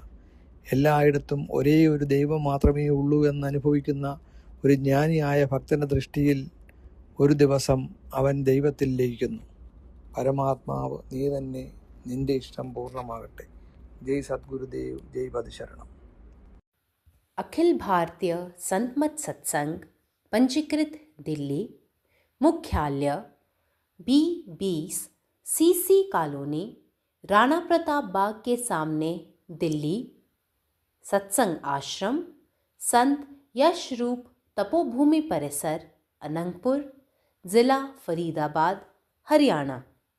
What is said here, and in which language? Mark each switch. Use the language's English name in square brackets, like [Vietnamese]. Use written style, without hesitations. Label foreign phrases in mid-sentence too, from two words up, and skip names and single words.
[Malayalam] എല്ലായിടത്തും ഒരേ ഒരു ദൈവം മാത്രമേ ഉള്ളൂ എന്ന് അനുഭവിക്കുന്ന ഒരു ജ്ഞാനിയായ ഭക്തൻ്റെ ദൃഷ്ടിയിൽ ഒരു ദിവസം അവൻ ദൈവത്തിൽ ലയിക്കുന്നു. പരമാത്മാവ് നീ തന്നെ, നിന്റെ ഇഷ്ടം പൂർണ്ണമാകട്ടെ. ജയ് സദ്ഗുരുദേവ്, ജയ് പതിശരണം. [Hindi] अखिल भारतीय संत मत सत्संग, पंजीकृत दिल्ली, मुख्यालय B20 CC कॉलोनी, राणा प्रताप बाग के सामने, दिल्ली। सत्संग आश्रम संत यशरूप तपोभूमि परिसर, अनंगपुर, जिला फरीदाबाद, हरियाणा।